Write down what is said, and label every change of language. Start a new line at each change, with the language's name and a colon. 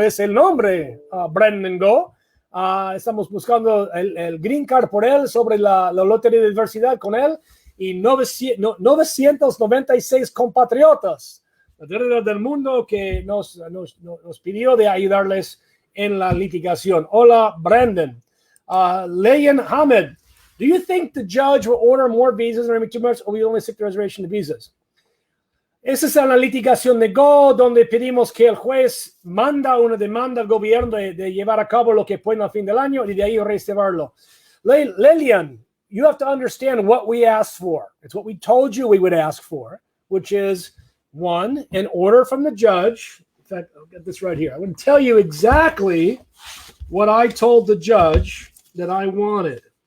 Spanish: Es el nombre, Brandon Go. Estamos buscando el Green Card por él, sobre la lotería de diversidad con él, y 996 compatriotas alrededor del mundo que nos pidió de ayudarles en la litigación. Hola, Brandon.
English: Leyan Ahmed, do you think the judge will order more visas in 2 months, or will only stick to reservation of visas?
Spanish: Esa es la litigación de Go, donde pedimos que el juez manda una demanda al gobierno de llevar a cabo lo que pueden al fin del año y de ahí reservarlo.
English: Lilian, you have to understand what we asked for. It's what we told you we would ask for, which is, 1, an order from the judge. In fact, I'll get this right here. I'm going to tell you exactly what I told the judge that I wanted.